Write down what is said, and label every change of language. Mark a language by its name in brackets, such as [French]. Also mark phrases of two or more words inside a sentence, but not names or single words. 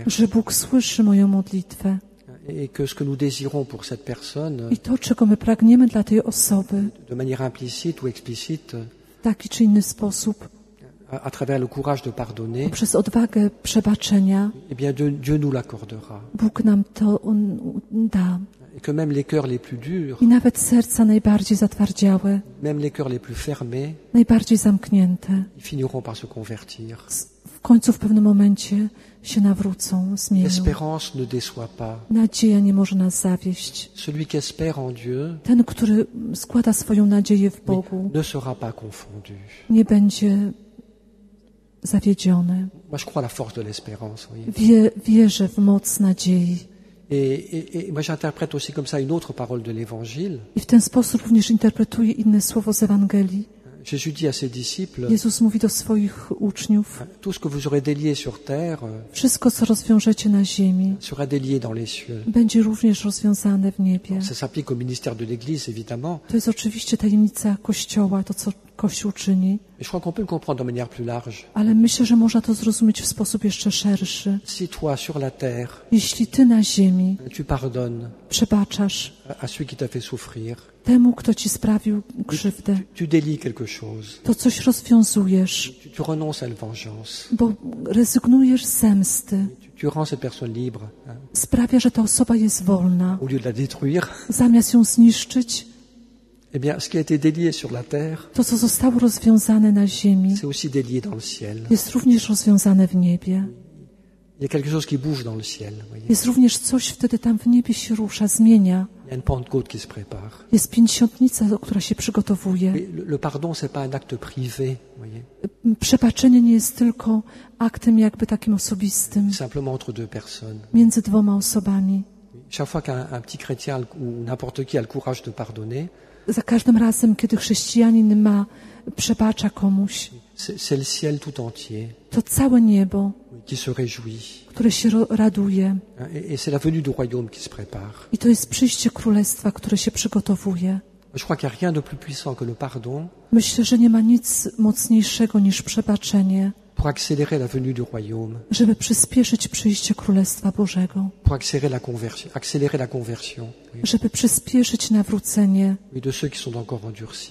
[Polish] że Bóg słyszy moją modlitwę [French] et que ce que nous désirons pour cette personne, [Polish] i to, czego my pragniemy dla tej osoby, [French] de manière implicite ou explicite, [Polish] w taki czy inny sposób, [French] à travers le courage de pardonner, [Polish] przez odwagę przebaczenia, [French] eh bien Dieu nous l'accordera. [Polish] Bóg nam to da. [French] Et que même les cœurs les plus durs, [Polish] I nawet serca najbardziej zatwardziałe, [French] même les cœurs les plus fermés, [Polish] najbardziej zamknięte, [French] ils finiront par se convertir. [Polish] w końcu w pewnym momencie się nawrócą, zmienią. [French] L'espérance ne déçoit pas. [Polish] Nadzieja nie może nas zawieść. [French] Celui qui espère en Dieu [Polish] Ten, który składa swoją nadzieję w Bogu, [French] ne sera pas confondu. [Polish] nie będzie zawiedziony. [French] Moi, je crois à la force de l'espérance. Voyez. [Polish] Wierzę w moc nadziei. [French] Et moi, j'interprète aussi comme ça une autre parole de l'Évangile. [Polish] I w ten sposób również interpretuję inne słowo z Ewangelii. [French] Jésus dit à ses disciples, [Polish] Jezus mówi do swoich uczniów, [French] tout ce que vous aurez délié sur terre [Polish] wszystko, co rozwiążecie na ziemi, [French] sera délié dans les cieux. [Polish] będzie również rozwiązane w niebie. [French] Ça s'applique au ministère de l'Église, évidemment. [Polish] To jest oczywiście tajemnica Kościoła, to co Kościół czyni, [French] Mais je crois qu'on peut le comprendre de manière plus large. [Polish] ale myślę, że można to zrozumieć w sposób jeszcze szerszy. [French] Si toi, sur la terre, [Polish] Jeśli ty na ziemi [French] tu pardonnes [Polish] przebaczasz [French] à celui qui t'a fait souffrir, [Polish] temu, kto ci sprawił krzywdę, [French] tu délies quelque chose, [Polish] to coś rozwiązujesz, [French] tu renonces à la vengeance, [Polish] bo rezygnujesz z zemsty. [French] tu rends cette personne libre, [Polish] Sprawia, że ta osoba jest wolna. [French] au lieu de la détruire. [Polish] Zamiast ją zniszczyć, [French] Eh bien, ce qui a été délié sur la terre, [Polish] to, co zostało rozwiązane na ziemi, [French] c'est aussi délié dans le ciel. [Polish] jest również rozwiązane w niebie. [French] Il y a quelque chose qui bouge dans le ciel. Voyez. [Polish] Jest również coś wtedy tam w niebie się rusza, zmienia. [French] Il y a une Pentecôte qui se prépare. [Polish] Jest Pięćdziesiątnica, która się przygotowuje. [French] Mais le pardon, c'est pas un acte privé, voyez. [Polish] Przebaczenie nie jest tylko aktem jakby takim osobistym, [French] Simplement entre deux personnes. [Polish] między dwoma osobami. [French] Chaque fois qu'un petit chrétien ou n'importe qui a le courage de pardonner, [Polish] Za każdym razem, kiedy chrześcijanin przebacza komuś, [French] c'est le ciel tout entier [Polish] to całe niebo, [French] qui se réjouit. [Polish] które się raduje. [French] Et c'est la venue du royaume qui se prépare. [Polish] I to jest przyjście Królestwa, które się przygotowuje. [French] Je crois qu'il n'y a rien de plus puissant que le pardon [Polish] Myślę, że nie ma nic mocniejszego niż przebaczenie, [French] pour accélérer la venue du royaume, [Polish] żeby przyspieszyć przyjście Królestwa Bożego, [French] pour accélérer la conversion oui, [Polish] żeby przyspieszyć nawrócenie [French] de ceux qui sont encore endurcis.